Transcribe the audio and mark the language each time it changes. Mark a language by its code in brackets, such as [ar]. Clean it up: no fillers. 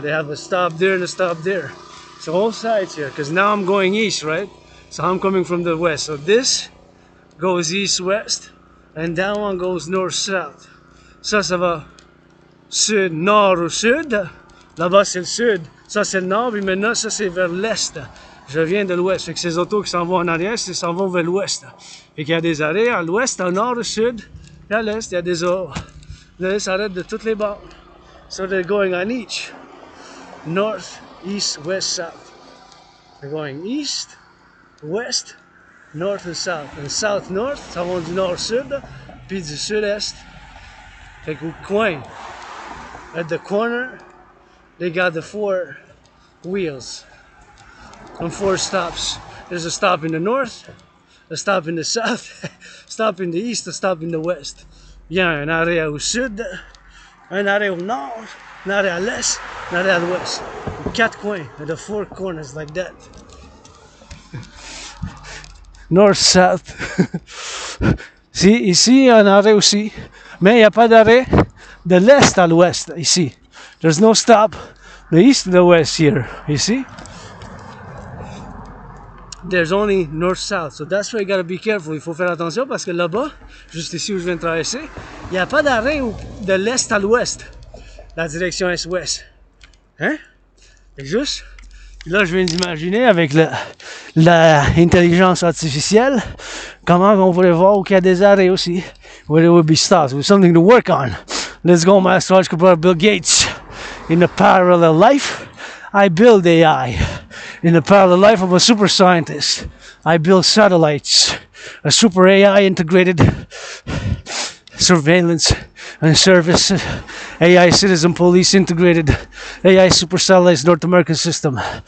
[en] They have a stop there and a stop there. So all sides here, because now I'm going east, right? So I'm coming from the west. So this goes east-west, and that one goes north-south. [fr] Ça va sud, nord ou sud. Là-bas, c'est le sud. Ça, c'est le nord, puis maintenant, ça, c'est vers l'est. Je viens de l'ouest. Fait que ces autos qui s'en vont en arrière, ils s'en vont vers l'ouest. Fait qu'il y a des arrêts à l'ouest, au nord, au sud, et à l'est, il y a des autos. Là, ils s'arrêtent de toutes les bords. [en] So they're going on each. North, east, west, south. They're going east, west, north and south. And south-north, [fr] ça va du nord-sud, puis du sud-est. Fait qu'au coin, [en] at the corner, they got the 4 wheels and 4 stops. There's a stop in the north, a stop in the south, stop in the east, a stop in the west. [fr] Il y a un arrêt au sud, un arrêt au nord, un arrêt à l'est, un arrêt à l'ouest. 4 coins, [en] the 4 corners like that. North, south. [fr] Si, ici, il y a un arrêt aussi, mais il n'y a pas d'arrêt de l'est à l'ouest, ici. [en] There's no stop, the east to the west here, you see? There's only north-south, so that's why you gotta be careful. [fr] Il faut faire attention parce que là-bas, juste ici où je viens de traverser, il n'y a pas d'arrêt de l'est à l'ouest, la direction est-ouest. Hein? C'est juste, là je viens d'imaginer avec l'intelligence artificielle, comment on pourrait voir qu'il y a des arrêts aussi, [en] where there would be stops, with something to work on. Let's go, my astrological brother Bill Gates. In a parallel life, I build AI. In a parallel life, I'm a super scientist. I build satellites, a super AI integrated surveillance and service, AI citizen police integrated, AI super satellites North American system.